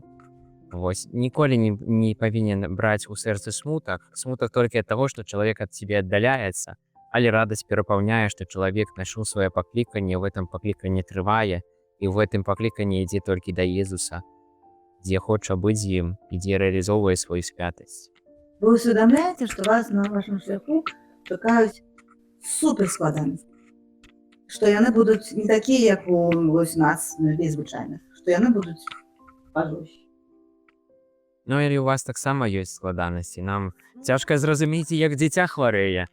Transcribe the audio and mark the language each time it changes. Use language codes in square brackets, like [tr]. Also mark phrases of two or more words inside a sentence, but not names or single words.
[be] Вось, ніколі не павінен браць у сэрцы смутак толькі ад таго, што чалавек ад цябе аддаляецца, але радасць перапаўняе, што чалавек знайшоў сваё пакліканне, ў гэтым пакліканне трывае, і ў гэтым пакліканне ідзе толькі да Езуса, дзе хоча быць з ім, і дзе рэалізоўвае сваю святасць. Вы усведомляете, [ru] что вас на вашем [be] шляху чакаюць суперскладанасці, што яны будуць не такія, як у нас, людей звычайных, што яны будуць пажорстче. Ну, і у вас таксама ёсць складанасці. Нам цяжка зразумець, як дзіця хварэе.